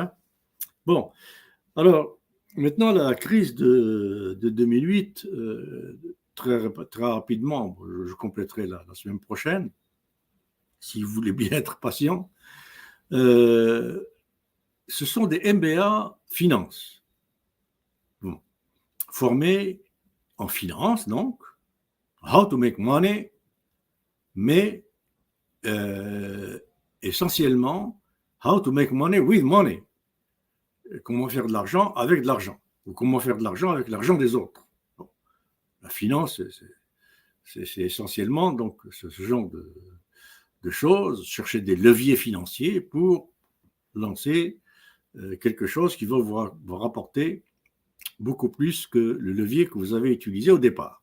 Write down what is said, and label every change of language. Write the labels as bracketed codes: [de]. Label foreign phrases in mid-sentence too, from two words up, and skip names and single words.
[fr] Hein. Bon, alors, maintenant, la crise de 2008, très rapidement, je compléterai la semaine prochaine, si vous voulez bien être patient, ce sont des MBA finance, bon, formés en finance, donc, [en] how to make money, [fr] mais essentiellement, [en] how to make money with money. [fr] Comment faire de l'argent avec de l'argent, ou comment faire de l'argent avec l'argent des autres. Bon. La finance, c'est essentiellement donc ce genre de choses, chercher des leviers financiers pour lancer quelque chose qui va vous rapporter beaucoup plus que le levier que vous avez utilisé au départ.